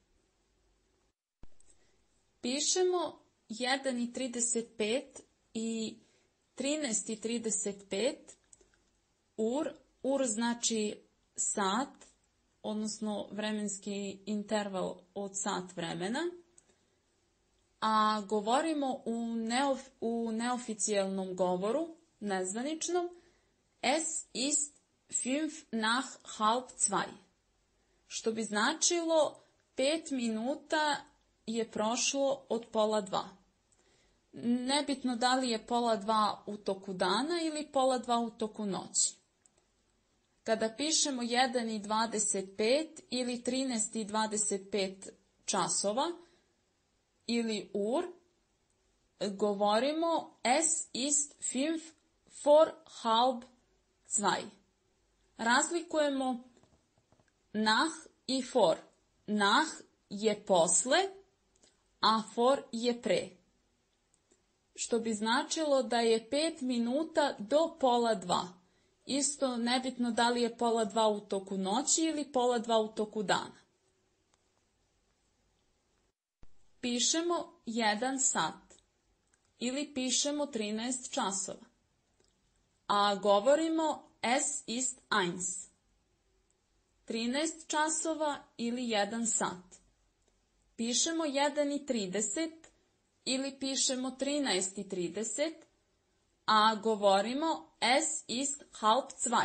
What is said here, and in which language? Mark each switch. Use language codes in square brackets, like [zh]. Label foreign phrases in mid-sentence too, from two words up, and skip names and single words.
[sr] Pišemo 1:35 i 13:35, ur znači sat, odnosno vremenski interval od sat vremena, a govorimo u neoficijalnom govoru, nezvaničnom, [de] es ist 1:05, [sr] što bi značilo 5 minuta je prošlo od 1:30. Nebitno da li je 1:30 u toku dana ili 1:30 u toku noći. Kada pišemo 1:25 ili 13:25 časova ili govorimo [de] es ist 1:05. [sr] Razlikujemo nach i vor. Nach je posle, a vor je pre. Što bi značilo da je 5 minuta do 1:30. Isto nebitno da li je 1:30 u toku noći ili 1:30 u toku dana. Pišemo 1 sat ili pišemo 13 časova. A govorimo [de] es ist 1. [sr] 13 časova ili 1 sat. Pišemo 1:30 ili pišemo 13:30, a govorimo [de] es ist 1:30.